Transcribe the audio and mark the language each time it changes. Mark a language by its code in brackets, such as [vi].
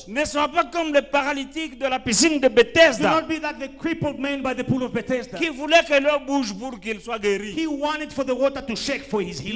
[fr] Ne sois pas comme le paralytique de la piscine de [en] Do [fr] Bethesda [en] not be like the crippled man by the pool of Bethesda. [fr] qui voulait que l'eau bouge pour qu'il soit guéri. [en] He wanted for the water to shake for his healing.